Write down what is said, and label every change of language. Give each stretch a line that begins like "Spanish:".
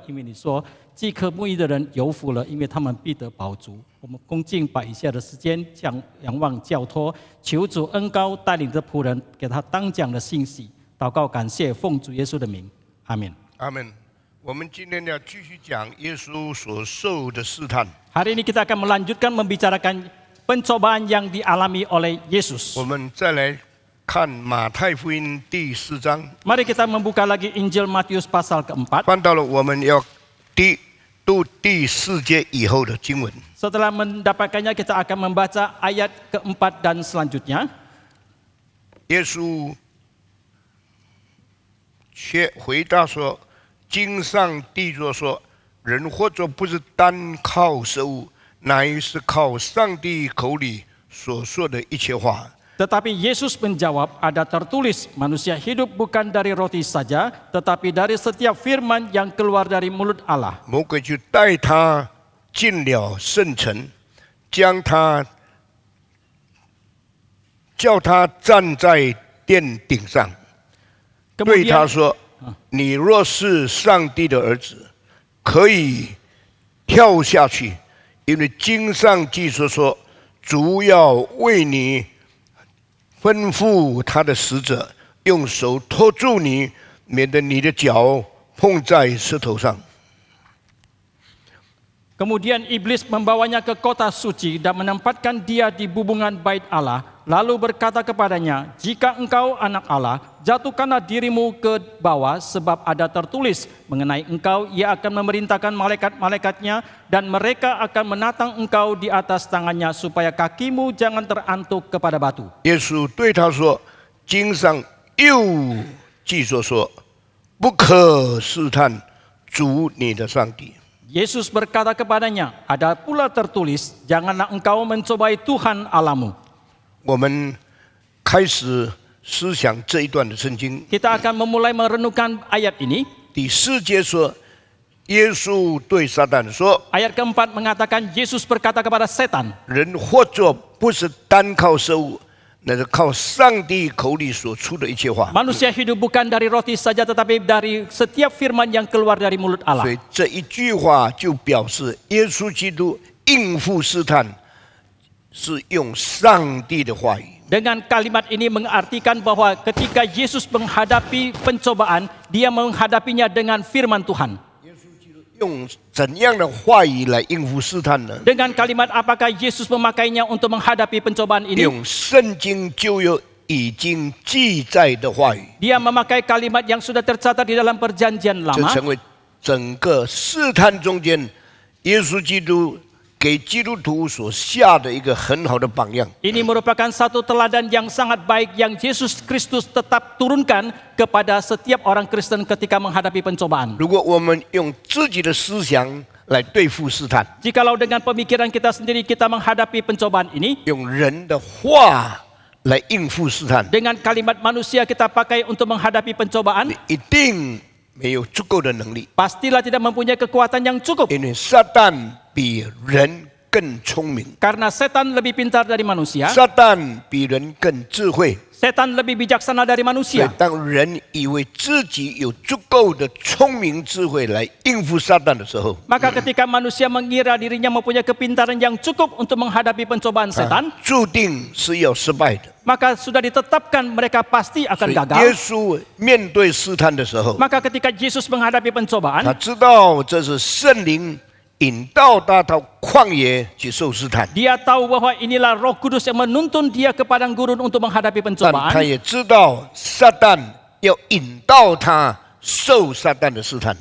Chinese: 因为你说饥渴沐浴的人有福了，因为他们必得饱足。我们恭敬把以下的时间仰望交托，求主恩膏带领着仆人，给他当讲的信息。祷告感谢，奉主耶稣的名，阿门。阿门。我们今天要继续讲耶稣所受的试探。
Indonesian: Hari ini kita akan melanjutkan membicarakan pencobaan yang dialami oleh Yesus.
Chinese: 我们再来看马太福音第4章，
Indonesian: Mari kita membuka lagi Injil Matius pasal keempat.
Chinese: 翻到了我们要读第4节以后的经文。
Indonesian: Setelah mendapatkannya, kita akan membaca ayat keempat dan selanjutnya.
Chinese: 耶稣却回答说：“经上记着说，人活着不是单靠食物，乃是靠上帝口里所说的一切话。”
Indonesian: Tetapi Yesus menjawab, ada tertulis, manusia hidup bukan dari roti saja, tetapi dari setiap firman yang keluar dari mulut Allah.
Chinese: 魔鬼就带他进了圣城，叫他站在殿顶上，对他
Indonesian: Kemudian,
Chinese: 说：“你若是上帝的儿子，可以跳下去，因为经上记着说，主要为你吩咐他的使者，用手托住你，免得你的脚碰在石头上。”
Indonesian: kemudian iblis membawanya ke kota suci dan menempatkan dia di bubungan bait Allah. Lalu berkata kepadanya, jika engkau anak Allah, jatuhkanlah dirimu ke bawah, sebab ada tertulis mengenai engkau, ia akan memerintahkan malaikat-malaikatnya, dan mereka akan menatang engkau di atas tangannya, supaya kakimu jangan terantuk kepada batu.
Chinese: 耶稣对他说：“经上又记着说，不可试探主你的上帝。”
Indonesian: Yesus berkata kepadanya, ada pula tertulis, janganlah engkau mencobai Tuhan Allahmu.
Chinese: 我们开始思想这一段的圣经。
Indonesian: Kita akan memulai merenungkan ayat ini.
Chinese: 第4节说，耶稣对撒旦说
Indonesian: Ayat keempat mengatakan Yesus berkata kepada setan,
Chinese: 人活着不是单靠食物，那是靠上帝口里所出的一切话。
Indonesian: manusia hidup bukan dari roti saja tetapi dari setiap firman yang keluar dari mulut
Chinese: 所
Indonesian: Allah.
Chinese: 以这一句话就表示耶稣基督应付试探是用上帝的话语。
Indonesian: Dengan kalimat ini mengartikan bahwa ketika Yesus menghadapi pencobaan, dia menghadapinya dengan firman Tuhan.
Chinese: 用怎样的话语来应付试探呢？
Indonesian: Dengan kalimat apakah Yesus memakainya untuk menghadapi pencobaan ini?
Chinese: 用圣经旧约已经记载的话语，
Indonesian: Dia memakai kalimat yang sudah tercatat di dalam perjanjian
Chinese: 这
Indonesian: lama.
Chinese: 成为整个试探中间，耶稣基督给基督徒所下的一个很好的榜样。
Indonesian: Ini merupakan satu teladan yang sangat baik yang Yesus Kristus tetap turunkan kepada setiap orang Kristen ketika menghadapi pencobaan.
Chinese: 如果我们用自己的思想来对付试探，
Indonesian: Jikalau dengan pemikiran kita sendiri kita menghadapi pencobaan ini,
Chinese: 用人的话来应付试探，
Indonesian: dengan kalimat manusia kita pakai untuk menghadapi pencobaan,
Chinese: 一定没有足够的能力，
Indonesian: pastilah tidak mempunyai kekuatan yang cukup.
Chinese: 因为撒旦比人更聪明，
Indonesian: Karena setan lebih pintar dari manusia,
Chinese: 撒旦比人更智慧。
Indonesian: setan lebih bijaksana dari
Chinese: 所以
Indonesian: manusia.
Chinese: 当人以为自己有足够的聪明智慧来应付撒旦的时候，
Indonesian: Maka ketika manusia mengira dirinya mempunyai kepintaran yang cukup untuk menghadapi pencobaan setan,
Chinese: 注定是要失败的。
Indonesian: maka sudah ditetapkan mereka pasti
Chinese: 所以耶
Indonesian: gagal.
Chinese: 稣面对试探的时候，
Indonesian: Maka ketika Yesus menghadapi
Chinese: 他
Indonesian: pencobaan,
Chinese: 知道这是圣灵引导他到旷野去受试探，
Indonesian: dia tahu bahwa inilah Roh Kudus yang menuntun dia ke padang gurun untuk menghadapi
Chinese: 但他
Indonesian: pencobaan.
Chinese: 也知道撒旦要引导他受撒旦的试探。